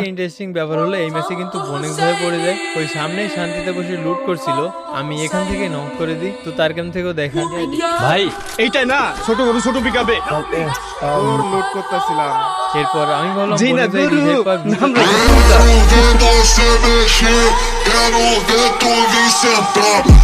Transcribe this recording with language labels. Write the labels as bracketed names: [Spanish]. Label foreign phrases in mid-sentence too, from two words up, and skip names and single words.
[Bangla] ইন্টারেস্টিং ব্যাপার হলো এই ম্যাচে কিন্তু বনিক ভাই পড়ে যায়, ওই সামনেই শান্তিতে বসে লুট করছিল, আমি এখান থেকে নক করে দিই। তো তার ক্যাম্প থেকেও দেখা ভাই এইটাই না ছোট গরু ছোট পিকাবে তোর লুট করতেছিলাম। এরপর আমি বললাম জি না, বনিক ভাই গুরু, revive পাক নাম দ্রুত রাখি। [Portuguese] Quero ver você mexer, quero ver tu vir sentar.